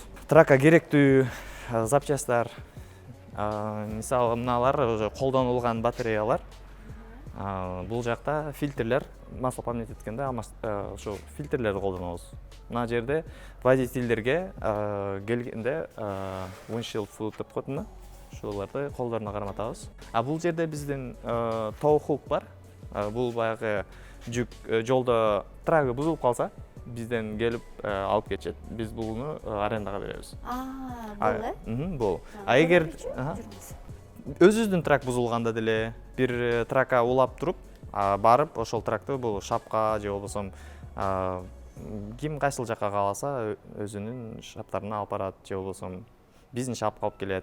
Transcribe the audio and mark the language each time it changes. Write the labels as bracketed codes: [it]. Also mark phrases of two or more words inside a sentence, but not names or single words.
[ky] Тракка керектүү запчасттар, мисалы мыналар уже колдонулган батареялар. Бул жакта фильтрлер, [ru] масло поменять [ky] эткенде ошо фильтрлерди колдонобуз. Мына жерде водительдерге келгенде [en] windshield fluid [ky] деп коет мына. Ошолорду колдоруна карматабыз. Бул жерде биздин [en] tow hook [ky] бар. Бул баягы жүк жолдо трагы бузулуп калса, бизден келип алып кетет. Биз буну арендага беребиз. Бул. Эгер өзүбүздүн трак бузулганда деле бир тракка улап туруп, барып ошол тракты бул шапка же болбосо ким кайсыл жакка кааласа өзүнүн шаптарына алып барат же болбосо биздин шапка алып келет.